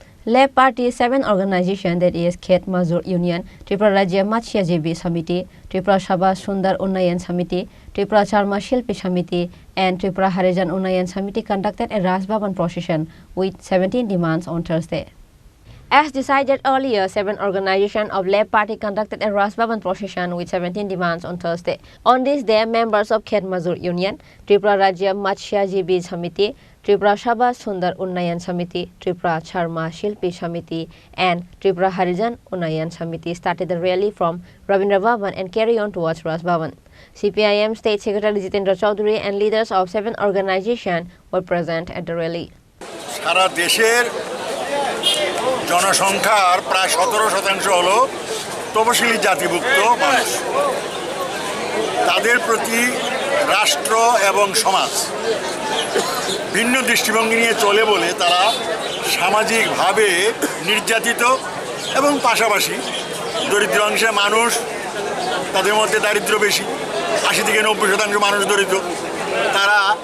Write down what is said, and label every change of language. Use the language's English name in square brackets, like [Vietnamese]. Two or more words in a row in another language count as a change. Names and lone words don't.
[English] Lab Party 7 organization that is Khet Mazur Union, Tripura Rajya Matsyajibi Samiti, Tripura Sabha Sundar Unnayan Samiti, Tripura Charma Shilpi Samiti, and Tripura Harijan Unnayan Samiti conducted a Raj Bhavan Procession with 17 demands on Thursday. As decided earlier, 7 organizations of Lab Party conducted a Raj Bhavan Procession with 17 demands on Thursday. On this day, members of Khet Mazur Union, Tripura Rajya Matsyajibi Samiti, Tripura Sabha Sundar Unnayan Samiti, Tripura Charma Shilpi Samiti, and Tripura Harijan Unnayan Samiti started the rally from Rabindra Bhavan and carry on towards Raj Bhavan. CPIM State Secretary Jitendra Chaudhary and leaders of 7 organizations were present at the rally. [Bangla] সারা দেশের জনসংখ্যার প্রায় 17% হলো তপশিলি জাতিভুক্ত মানুষ। তাদের প্রতি রাষ্ট্র এবং সমাজ ভিন্ন দৃষ্টিভঙ্গি নিয়ে চলে বলে তারা সামাজিকভাবে নির্যাতিত এবং পাশাপাশি দরিদ্র অংশের মানুষ, তাদের মধ্যে দারিদ্র্য বেশি, 80 থেকে 90% মানুষ দরিদ্র, তারা